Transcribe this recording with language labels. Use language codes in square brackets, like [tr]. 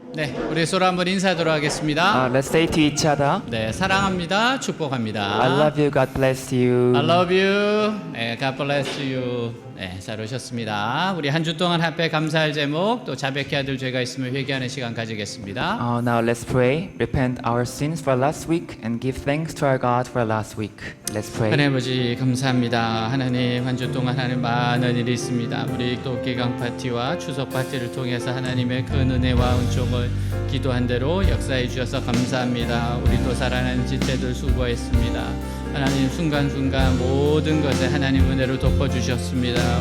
[ko] 네, 우리 서로 한번 인사하도록 하겠습니다. [en] Let's say to each other, [ko] 네, 사랑합니다. 축복합니다. [en] I love you, God bless you. I love you. 네, God bless you. [ko] 네, 잘 오셨습니다. 우리 한 주 동안 합해 감사할 제목 또 자백해야 될 죄가 있으면 회개하는 시간 가지겠습니다. [en] Now let's pray. Repent our sins for last week and give thanks to our God for last week. Let's pray. [ko] 하나님 아버지 감사합니다. 하나님 한 주 동안 하나님 많은 일이 있습니다. 우리 또 개강 파티와 추석 파티를 통해서 하나님의 큰 은혜와 은총을 기도한 대로 역사해 주셔서 감사합니다. 우리 또 사랑하는 지체들 수고했습니다. 하나님 순간순간 모든 것에 하나님 은혜로 덮어주셨습니다.